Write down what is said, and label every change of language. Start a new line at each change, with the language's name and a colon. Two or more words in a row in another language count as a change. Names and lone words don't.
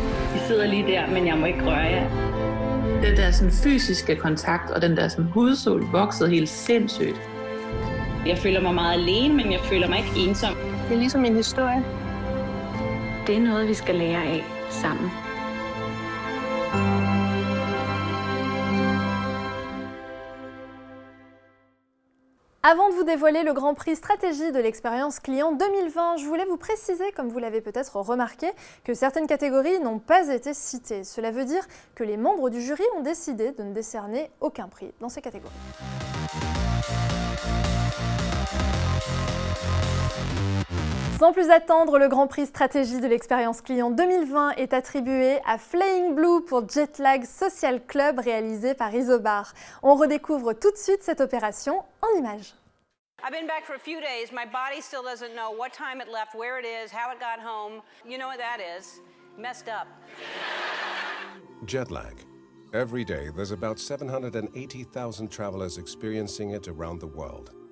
Danish: Vi sidder lige der, men jeg må ikke røre jer. Den der sådan fysiske kontakt og den der sådan hudsol voksede helt sindssygt. Jeg føler mig meget alene, men jeg føler mig ikke ensom. Det er ligesom en historie. Det er noget, vi skal lære af sammen.
French: Avant de vous dévoiler le Grand Prix Stratégie de l'expérience client 2020, je voulais vous préciser, comme vous l'avez peut-être remarqué, que certaines catégories n'ont pas été citées. Cela veut dire que les membres du jury ont décidé de ne décerner aucun prix dans ces catégories. Sans plus attendre, le Grand Prix Stratégie de l'expérience client 2020 est attribué à Flying Blue pour Jetlag Social Club réalisé par Isobar. On redécouvre tout de suite cette opération en images.
English: I've been back for a few days. My body still doesn't know what time it left, where it is, how it got home. You know what that is. Messed up. Jet lag. Every day, there's about 780,000 travelers experiencing it around the world.